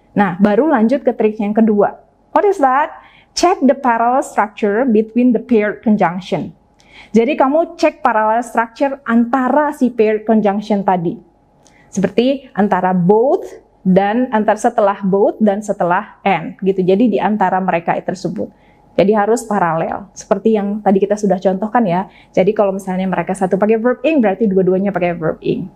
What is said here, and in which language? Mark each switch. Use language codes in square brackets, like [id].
[id] Nah, baru lanjut ke trik yang kedua. [en] What is that? Check the parallel structure between the paired conjunction. [id] Jadi kamu cek parallel structure antara si paired conjunction tadi. Seperti antara both dan setelah both dan setelah and gitu. Jadi di antara mereka tersebut. Jadi harus paralel. Seperti yang tadi kita sudah contohkan ya. Jadi kalau misalnya mereka satu pakai verb ing, berarti dua-duanya pakai verb ing.